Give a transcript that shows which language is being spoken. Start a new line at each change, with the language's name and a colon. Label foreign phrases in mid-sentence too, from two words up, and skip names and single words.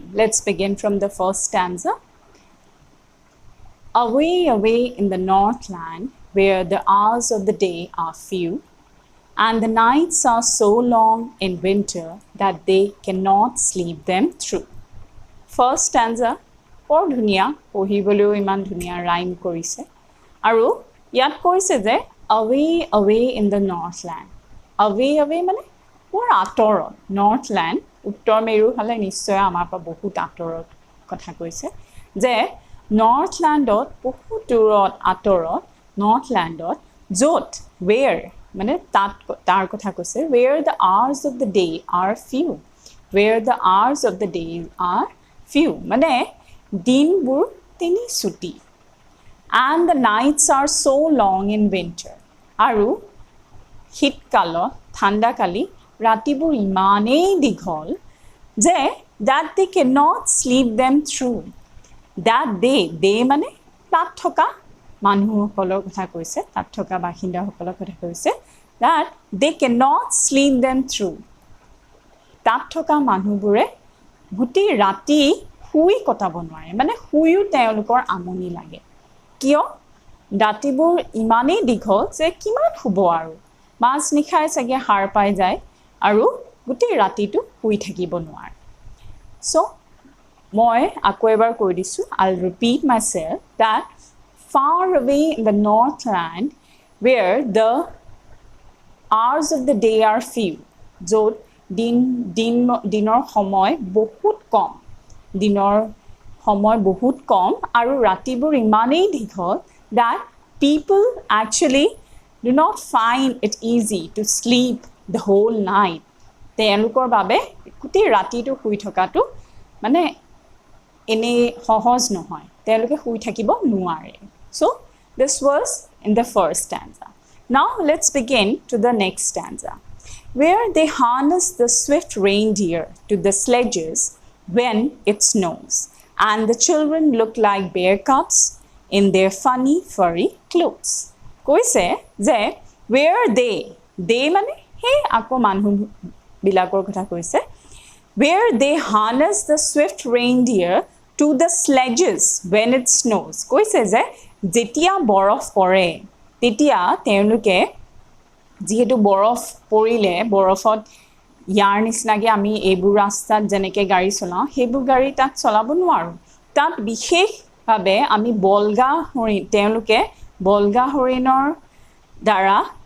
English: Let's begin from the first stanza. Away, away in the Northland, where the hours of the day are few, and the nights are so long in winter that they cannot sleep them through. First stanza,
Assamese: বৰ ধুনীয়া, পঢ়িবলৈও ইমান ধুনীয়া ৰাইম কৰিছে. আৰু ইয়াত কৈছে যে
English: away, away in the Northland. Away, away
Assamese: মানে বৰ আঁতৰত. Northland, উত্তৰ মেৰু ফালে নিশ্চয় আমাৰ পৰা বহুত আঁতৰত কথা কৈছে, যে Northlandত বহুত দূৰত আঁতৰত, Northlandত য'ত, where মানে তাৰ কথা কৈছে,
English: where the hours of the day are few. Where the hours of the day are few
Assamese: মানে দিনবোৰ তিনি ছুটি.
English: And the nights are so long in winter.
Assamese: আৰু শীতকালত, ঠাণ্ডাকালি ৰাতিবোৰ ইমানেই দীঘল যে
English: that they cannot sleep them through. That they
Assamese: মানে তাত থকা মানুহসকলৰ কথা কৈছে, তাত থকা বাসিন্দাসকলৰ কথা কৈছে,
English: that they cannot sleep them through.
Assamese: তাত থকা মানুহবোৰে গোটেই ৰাতি শুই কটাব নোৱাৰে, মানে শুইও তেওঁলোকৰ আমনি লাগে. কিয়? ৰাতিবোৰ ইমানেই দীঘল যে কিমান শুব আৰু, মাজ নিশাই চাগে সাৰ পাই যায় আৰু গোটেই ৰাতিটো শুই থাকিব নোৱাৰে. So মই আকৌ এবাৰ কৈ দিছোঁ,
English: I'll repeat myself, that far away in the Northland, where the hours of the day are few,
Assamese: য'ত দিনৰ সময় বহুত কম আৰু ৰাতিবোৰ ইমানেই দীঘল
English: that people actually do not find it easy to sleep the whole night.
Assamese: তেওঁলোকৰ বাবে গোটেই ৰাতিটো শুই থকাটো মানে এনে সহজ নহয় তেওঁলোকে শুই থাকিব নোৱাৰে
English: so this was in the first stanza. Now let's begin to the next stanza where they harness the swift reindeer to the sledges when it snows and the children look like bear cubs in their funny furry clothes.
Assamese: কৈছে যে
English: where they
Assamese: মানে হে আকৌ মানুহ বিলাকৰ কথা কৈছে
English: where they harness the swift reindeer to the sledges when it snows.
Assamese: কৈছে যে যেতিয়া বৰফ পৰে তেতিয়া তেওঁলোকে যেহেতু বৰফ পৰিলে বৰফত ইয়াৰ নিচিনাকৈ আমি এইবোৰ ৰাস্তাত যেনেকৈ গাড়ী চলাওঁ সেইবোৰ গাড়ী তাত চলাব নোৱাৰোঁ তাত বিশেষভাৱে আমি তেওঁলোকে বলগা হৰিণৰ দ্বাৰা